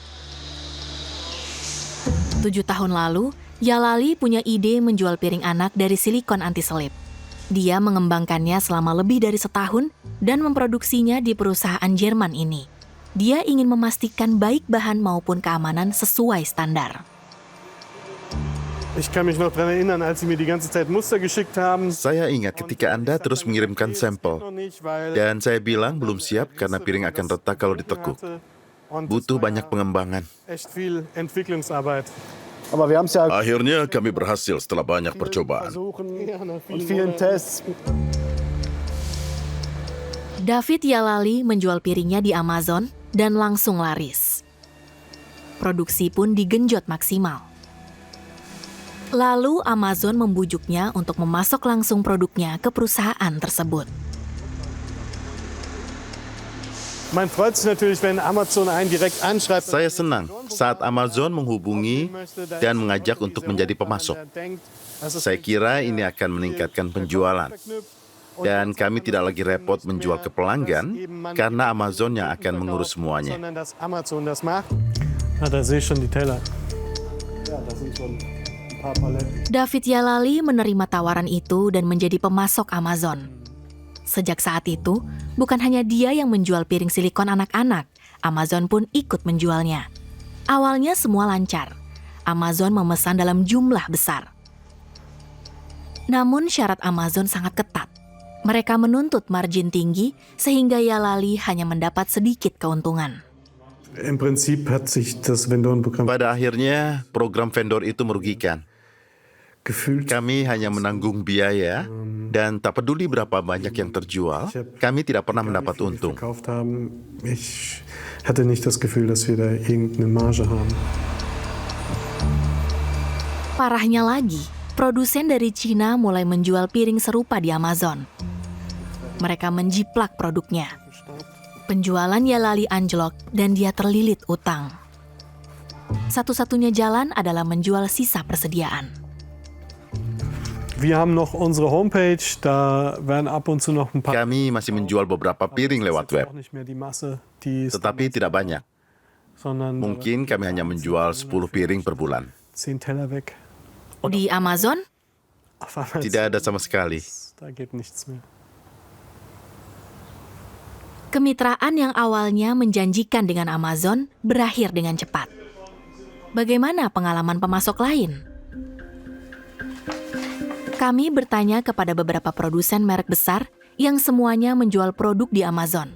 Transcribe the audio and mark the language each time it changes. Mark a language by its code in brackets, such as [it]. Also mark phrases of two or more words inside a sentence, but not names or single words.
[id] 7 tahun lalu, Yalali punya ide menjual piring anak dari silikon anti-selip. Dia mengembangkannya selama lebih dari setahun dan memproduksinya di perusahaan Jerman ini. Dia ingin memastikan baik bahan maupun keamanan sesuai standar. [de] Ich kann mich noch daran erinnern, als Sie mir die ganze Zeit Muster geschickt haben. [id] Saya ingat ketika Anda terus mengirimkan sampel. Dan saya bilang belum siap karena piring akan retak kalau ditekuk. Butuh banyak pengembangan. [de] Echt viel Entwicklungsarbeit. Aber wir haben's ja [id] Akhirnya kami berhasil setelah banyak percobaan. [de] und vielen Tests. [id] David Yalali menjual piringnya di Amazon dan langsung laris. Produksi pun digenjot maksimal. Lalu Amazon membujuknya untuk memasok langsung produknya ke perusahaan tersebut. [de] Man freut sich natürlich, wenn Amazon einen direkt anschreibt. [id] Saya senang saat Amazon menghubungi dan mengajak untuk menjadi pemasok. Saya kira ini akan meningkatkan penjualan. Dan kami tidak lagi repot menjual ke pelanggan karena Amazon yang akan mengurus semuanya. [de] Sondern dass Amazon das macht. Da sehe ich schon die Teller. Ja, das sind schon ein paar Paletten. [id] David Yalali menerima tawaran itu dan menjadi pemasok Amazon. Sejak saat itu, bukan hanya dia yang menjual piring silikon anak-anak, Amazon pun ikut menjualnya. Awalnya semua lancar. Amazon memesan dalam jumlah besar. Namun syarat Amazon sangat ketat. Mereka menuntut margin tinggi sehingga Yalali hanya mendapat sedikit keuntungan. [de] Im Prinzip hat sich das Vendorenprogramm. [id] Pada akhirnya, program vendor itu merugikan. [de] gefühlt. [id] Kami hanya menanggung biaya dan tak peduli berapa banyak yang terjual, kami tidak pernah mendapat untung. [de] Verkauft haben. Ich hatte nicht das Gefühl, dass wir da irgendeine Marge haben. [id] Parahnya lagi, produsen dari Cina mulai menjual piring serupa di Amazon. Mereka menjiplak produknya. Penjualan Yalali anjlok dan dia terlilit utang. Satu-satunya jalan adalah menjual sisa persediaan. [de] Wir haben noch unsere Homepage, da werden ab und zu noch ein paar. [id] Kami masih menjual beberapa piring lewat web, [de] Auch nicht mehr die Masse, die es [id] tetapi tidak banyak. [de] sondern [id] Mungkin kami hanya menjual 10 piring per bulan. [de] 10 Teller weg. [id] Di Amazon, [de] Auf einmal [id] Tidak ada sama sekali. [de] da geht nichts mehr. [id] kemitraan yang awalnya menjanjikan dengan Amazon berakhir dengan cepat. Bagaimana pengalaman pemasok lain? Kami bertanya kepada beberapa produsen merek besar yang semuanya menjual produk di Amazon.